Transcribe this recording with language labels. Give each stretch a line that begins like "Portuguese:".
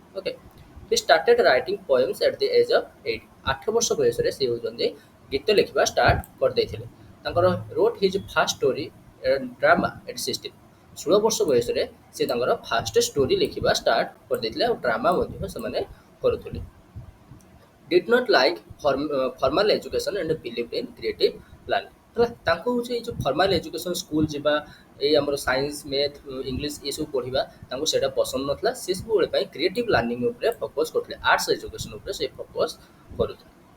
English: Okay, he started writing poems at the age of 8।
Odia: 8 ବର୍ଷ ବୟସରେ ସେ ହେଉଛନ୍ତି ଗୀତ ଲେଖିବା ଷ୍ଟାର୍ଟ କରିଦେଇଥିଲେ।
English: ତାଙ୍କର wrote his first story drama at 16।
Odia: 16 ବର୍ଷ ବୟସରେ ସେ ତାଙ୍କର ଫାଷ୍ଟ ଷ୍ଟୋରି ଲେଖିବା ଷ୍ଟାର୍ଟ କରିଦେଇଥିଲେ, ଆଉ ଡ୍ରାମା ମଧ୍ୟ ସେମାନେ କରୁଥିଲେ।
English: Did not like formal education and believed in creative learning।
Odia: ହେଲା, ତାଙ୍କୁ ହେଉଛି ଏଇ ଯେଉଁ ଫର୍ମାଲ ଏଜୁକେସନ୍ ସ୍କୁଲ ଯିବା, ଏଇ ଆମର ସାଇନ୍ସ ମ୍ୟାଥ୍ ଇଂଲିଶ ଏସବୁ ପଢ଼ିବା ତାଙ୍କୁ ସେଇଟା ପସନ୍ଦ ନଥିଲା। ସେ ସବୁବେଳେ ପାଇଁ କ୍ରିଏଟିଭ୍ ଲର୍ଣ୍ଣିଂ ଉପରେ ଫୋକସ୍ କରୁଥିଲେ, ଆର୍ଟ୍ସ ଏଜୁକେସନ୍ ଉପରେ ସେ ଫୋକସ୍ କରୁଥିଲେ।